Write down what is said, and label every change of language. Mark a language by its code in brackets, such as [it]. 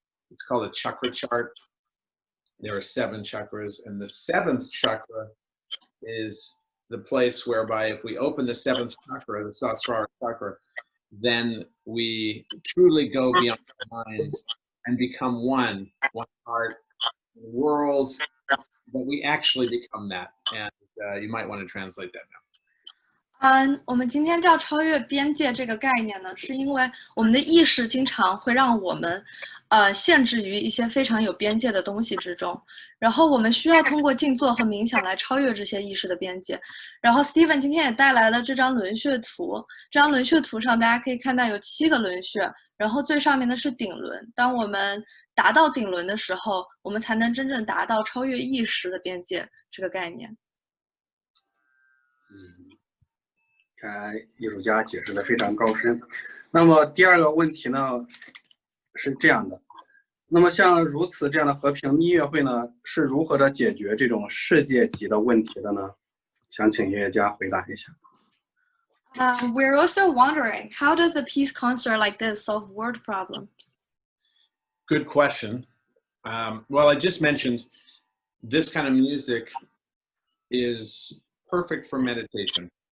[en] It's called a chakra chart. There are 7 chakras, and the 7th chakra is the place whereby if we open the 7th chakra, the Sahasrara chakra, then we truly go beyond our minds and become one heart, world, but we actually become that. And you might want to translate that now. [zh] 我们今天叫超越边界这个概念呢，是因为我们的意识经常会让我们限制于一些非常有边界的东西之中，然后我们需要通过静坐和冥想来超越这些意识的边界。然后 Stephen 今天也带来了这张轮穴图，这张轮穴图上大家可以看到有7个轮穴，然后最上面的是顶轮。当我们达到顶轮的时候，我们才能真正达到超越意识的边界这个概念。艺术家解释的非常高深。那么第二个问题呢是这样的，那么像如此这样的和平音乐会呢，是如何的解决这种世界级的问题的呢？想请音乐家回答一下。 [en] We're also wondering, how does a peace concert like this solve world problems? Good question. Well, I just mentioned this kind of music is perfect for meditation.